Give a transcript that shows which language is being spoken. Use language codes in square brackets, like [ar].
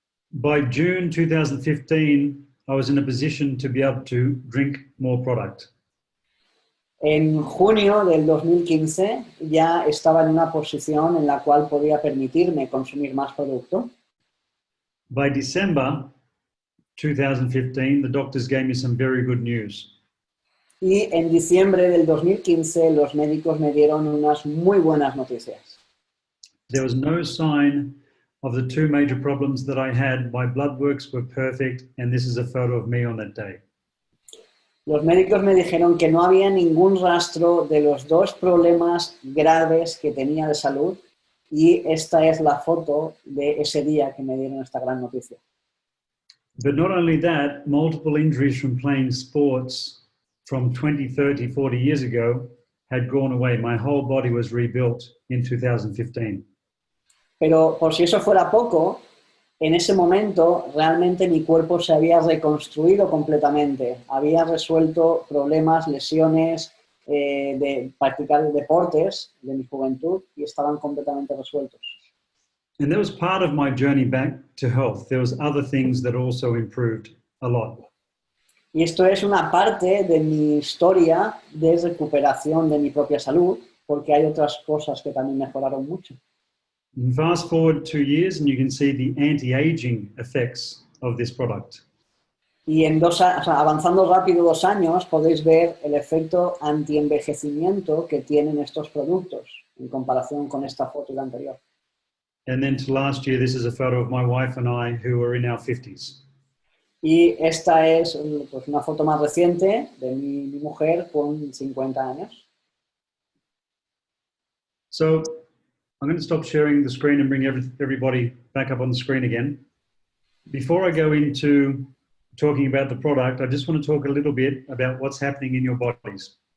[en] By June 2015, I was in a position to be able to drink more product. [es] En junio del 2015 ya estaba en una posición en la cual podía permitirme consumir más producto. [en] By December 2015, the doctors gave me some very good news. [es] Y en diciembre del 2015 los médicos me dieron unas muy buenas noticias. [en] There was no sign of the 2 major problems that I had. My blood works were perfect, and this is a photo of me on that day. [es] Los médicos me dijeron que no había ningún rastro de los 2 problemas graves que tenía de salud, y esta es la foto de ese día que me dieron esta gran noticia. [en] But not only that, multiple injuries from playing sports from 20, 30, 40 years ago had gone away. My whole body was rebuilt in 2015. [es] Pero por si eso fuera poco, en ese momento realmente mi cuerpo se había reconstruido completamente. Había resuelto problemas, lesiones de practicar deportes de mi juventud y estaban completamente resueltos. [en] And that was part of my journey back to health. There was other things that also improved a lot. [es] Y esto es una parte de mi historia de recuperación de mi propia salud, porque hay otras cosas que también mejoraron mucho. [en] And fast forward 2 years and you can see the anti-aging effects of this product. [es] Y en avanzando rápido 2 años podéis ver el efecto antienvejecimiento que tienen estos productos en comparación con esta foto y la anterior. [en] And then to last year, this is a photo of my wife and I who are in our 50s. [es] Y esta es pues, una foto más reciente de mi mujer con 50 años. [en] So I'm going to stop sharing the screen and bring everybody back up on the screen again. Before I go into talking about the product, I just want to talk a little bit about what's happening in your bodies.